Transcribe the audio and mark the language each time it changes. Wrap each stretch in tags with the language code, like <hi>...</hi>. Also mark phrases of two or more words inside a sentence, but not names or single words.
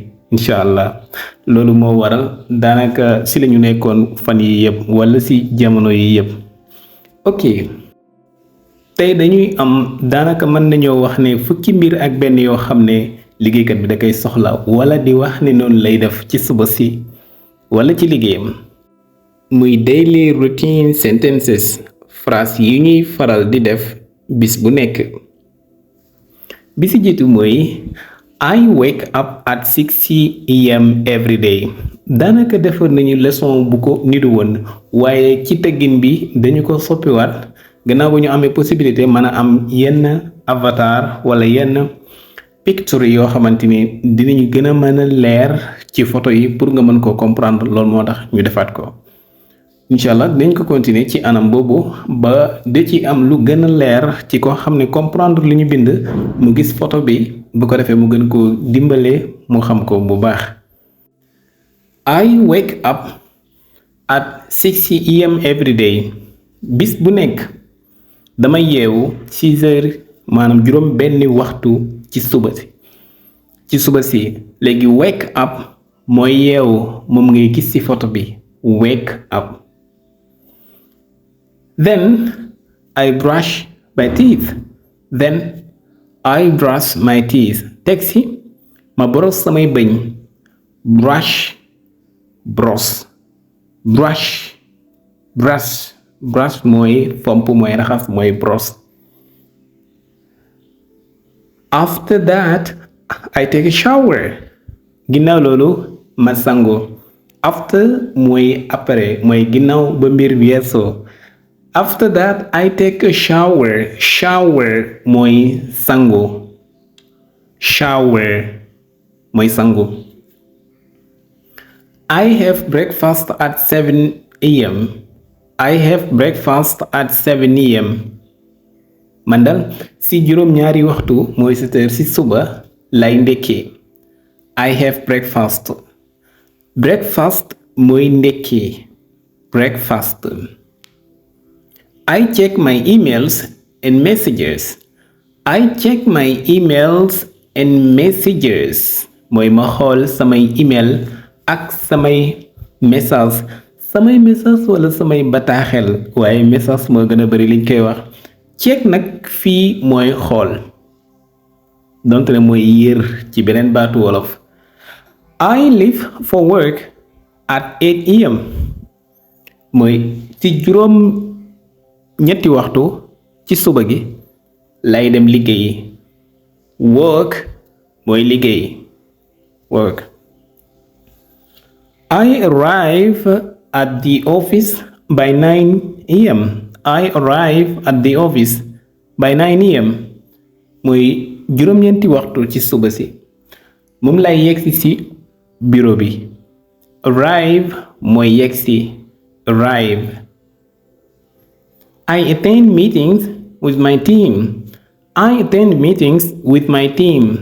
<ar>إن شاء الله</ar> <wo>loolu moo waral daanaka si la ñu nekkoon fan yi yëpp wala si jamono yi yëpp ok tey dañuy am daanaka mën nañoo wax ne fukki mbir ak benn yoo xam ne liggéeykat bi da koy soxla wala di wax ne noonu lay def ci suba si wala ci liggéeyam muy</wo> <en>daily routine sentences phrase</en> <wo>yi ñuy faral di def bis bu nekk bi si jiitu mooy</wo> <en>I wake up at 6 a.m. every day</en> <wo>daanaka defar nañu leçon bu ko nidu woon waaye ci teggin bi dañu ko soppiwaat gannaaw ba ñu amee possibilité mën a am yenn avatar wala yenn picture yoo xamante ni dinañu gën a mën a leer ci photo yi pour nga mën koo comprendre loolu moo tax ñu defaat ko</wo> <ar>إن شاء الله</ar> <wo>dinañ ko continuer ci anam boobu ba de ci am lu gën a leer ci koo xam ne comprendre li ñu bind mu gis photo bi bu ko defee mu gën koo dimbalee mu xam ko bu baax.</wo> <en>I wake up at 6 a.m. every day</en> <wo>bis bu nekk damay yeewu 6 heures maanaam juróom benni waxtu ci suba si léegi</wo> <en>wake up</en> <wo>mooy yeewu moom ngay gis ci photo bi</wo> <en>wake up. Then I brush my teeth.</en> <wo>Teg si ma boros samay bëñ brush mooy fomp mooy raxas mooy brosse.</wo> <en>After that I take a shower.</en> <wo>ginnaaw loolu ma sangu. After mooy après mooy ginnaaw ba mbir weesoo.</wo> <en>After that I take a shower</en> <wo>mooy sangu.</wo> <en>I have breakfast at 7 a.m.</en> <wo>man dal si juróom ñaari waxtu mooy 7 heures si suba lay ndekkee.</wo> <en>I have breakfast</en> <wo>mooy ndekkee breakfast.</wo> <en>I check my emails and messages.</en> <wo>mooy ma xool samay email ak samay message wala samay bataaxel waaye message moo gën a bari liñ koy wax check nag fii mooy xool donte ne mooy yër ci beneen baatu wolof.</wo> <en>I leave for work at 8 a.m.</en> <wo>mooy ci juróom ñetti waxtu ci suba gi lay dem liggéeyi. Work mooy liggéey work.</wo> <en>I arrive at the office by 9 a.m.</en> <wo>mooy juróom-ñeenti waxtu ci suba si moom lay yegsi ci bureau bi. Arrive mooy yegsi arrive.</wo> <en>I attend meetings with my team.</en>